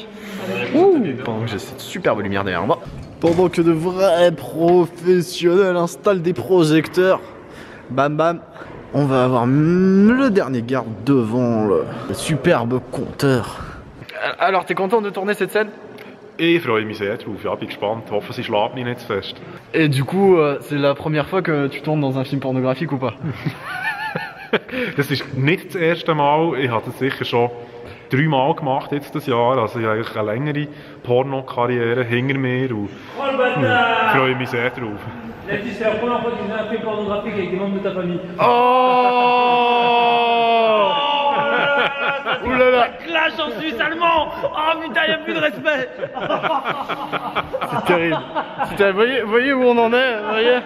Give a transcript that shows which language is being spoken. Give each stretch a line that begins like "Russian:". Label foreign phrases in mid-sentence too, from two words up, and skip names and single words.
French: Ouh, pendant que j'ai cette superbe lumière derrière moi. Pendant que de vrais professionnels installent des projecteurs, bam bam, on va avoir le dernier garde devant le superbe compteur. Alors, t'es content de tourner cette scène?
German: Ich freue mich sehr drauf, ja, bin gespannt. Hoffe, sie schlägt mich nicht zu fest.
French: Et du coup, c'est la première fois que tu tournes dans un film pornographique ou pas?
German: Das ist nicht das erste Mal. Ich habe das sicher schon 3 Mal gemacht jetzt das Jahr. Also ich habe eigentlich eine längere Porno-Karriere hinter mir und ich freue mich sehr drauf.
French: C'est la première fois que tu fais un film pornographique avec des membres de ta famille. Oh! Oulala! Clash en Suisse allemand. Oh putain, y'a plus de respect. C'est terrible. Voyez où on en est, voyez?